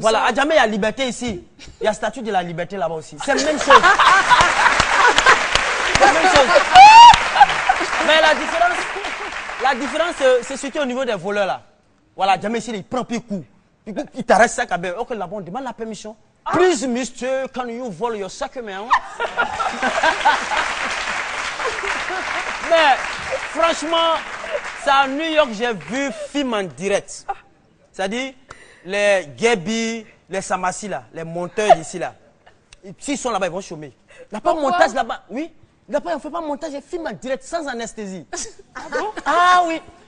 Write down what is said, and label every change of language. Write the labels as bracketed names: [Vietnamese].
[French] Voilà, à Djamé, il y a Liberté ici. Il y a Statue de la Liberté là-bas aussi. C'est la même chose. C'est la même chose. Mais la différence, c'est surtout au niveau des voleurs là. Voilà, Djamé ici, il prend plus coup. Il t'arrête ça, ok, là-bas, on demande la permission. [English] Please, mister, can you vol your sac, man? [French] Mais, franchement, c'est à New York, j'ai vu film en direct. C'est-à-dire, les Gaby, les Samassi, là, les monteurs d'ici, là. S'ils sont là-bas, ils vont chômer. Il n'y a pas de montage là-bas. Oui. Là-bas, on ne fait pas de montage, j'ai film en direct, sans anesthésie. Ah bon? Ah oui.